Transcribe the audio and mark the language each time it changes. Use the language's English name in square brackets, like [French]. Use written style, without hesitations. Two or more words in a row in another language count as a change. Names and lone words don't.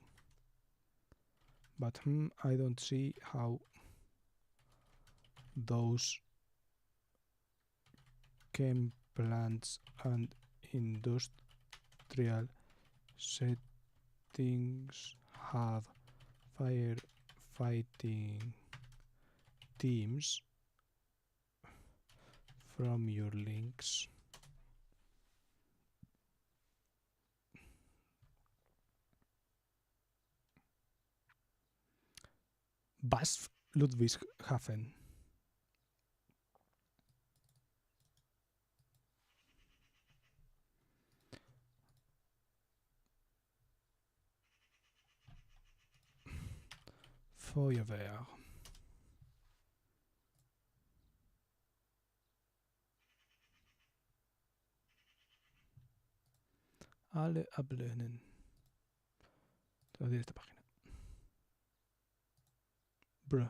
[English] But I don't see how those chem plants and industrial settings have firefighting teams from your links. [German] Bas Ludwigshafen. Feuerwehr. Alle ablehnen. [Spanish] Toda esta página. [English] Bruh.